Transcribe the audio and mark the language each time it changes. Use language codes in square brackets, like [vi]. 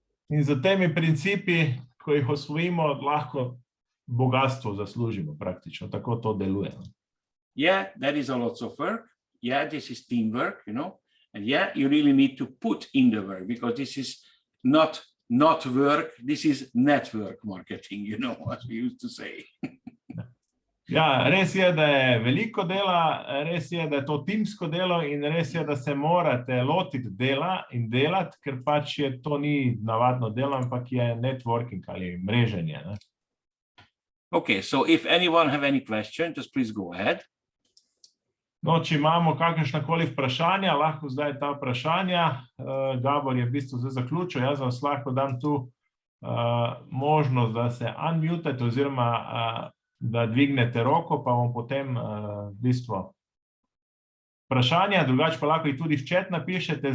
[sl] In za temi principi, ko jih osvojimo, lahko bogatstvo zaslužimo praktično. Tako to deluje. [en] Yeah, that is a lot of work. Yeah, this is teamwork, And yeah, you really need to put in the work because this is not work, this is network marketing, as we used to say. [sl] Ja, res je, da je veliko dela, res je, da je to timsko delo in res je, da se morate lotiti dela in delati, ker pač to ni navadno delo, ampak je networking ali mreženje. Ne? [en] Okay, so if anyone have any question, just please go ahead. [sl] No, če imamo kakršnakoli vprašanja, lahko zdaj ta vprašanja. Gabor je v bistvu zdaj zaključil, jaz vas lahko dam tu možnost, da se unmutate oziroma da dvignete roko, pa bom potem v bistvu vprašanja, drugače pa lahko jih tudi v chat napišete.